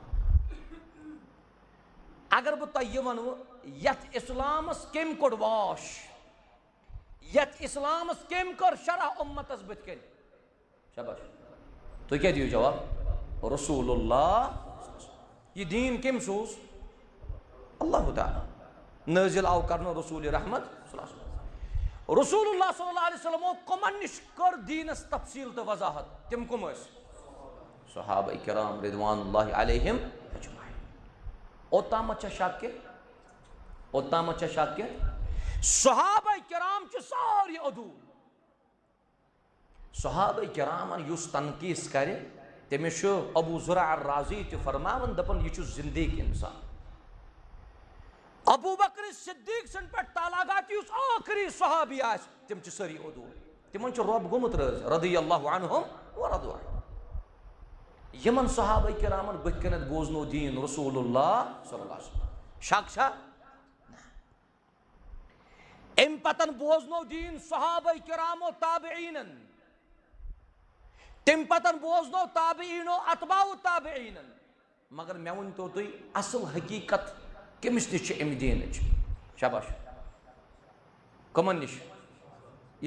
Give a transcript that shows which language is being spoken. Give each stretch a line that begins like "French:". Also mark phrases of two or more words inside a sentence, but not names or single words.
Kashmiri: اگر بہٕ تۄہہِ یہِ ونہٕ یتھ اسلامس کٔمۍ کوٚڑ واش یتھ اسلامس کٔمۍ کٔر شرح اُمتس بٕتھِ کَنۍ شاباش تُہۍ کیٛاہ دِیِو جواب رسول اللہ یہ دین کٔمۍ سوٗز اللہ تعالیٰ نٲزِل آو کرنہٕ رسول رحمت
Arabic: صلی اللہ علیہ وسلم
Kashmiri: رسول اللہ
Arabic: صلی اللہ علیہ وسلمو
Kashmiri: کمن نش کٔر دیٖنس تفصیل تہٕ وضاحت تِم کم ٲسۍ صحابہ کرام
Arabic: رضوان اللہ علیہم اجمعین
Kashmiri: اوتامتھ چھا شک کہ اوتامتھ چھا شک کہ صحابہ کرام چھِ سارے عدوٗل صحابہ کرامن یُس تنقیٖص کرِ تٔمِس چھُ ابو زرع الرازی تہِ فرماوان دپان یہِ چھُ زندگی انسان ابو بکر صدیق سن پٮ۪ٹھ تعلقات یُس آخری صحابی آسہِ تِم چھِ سٲری عدوٗل تِمن چھُ رۄب گوٚمُت رٲضۍ
Arabic: رضی اللہ عنہم ورضوا عنہ
Kashmiri: یمن صحابہ کرامن بٕتھِ کَنٮ۪تھ بوزنو دیٖن رسول اللہ
Arabic: صلی اللہ علیہ وسلم
Kashmiri: شک چھا امہِ پتن بوزنو دیٖن صحابہ کرامو تابعینن تم پتن بوزنو تابعینو اتباع تابعینن مگر مے ؤنتو تُہۍ اصل حقیقت کٔمِس نِش چھِ امہِ دیٖنٕچ شاباش کٕمن نِش یہِ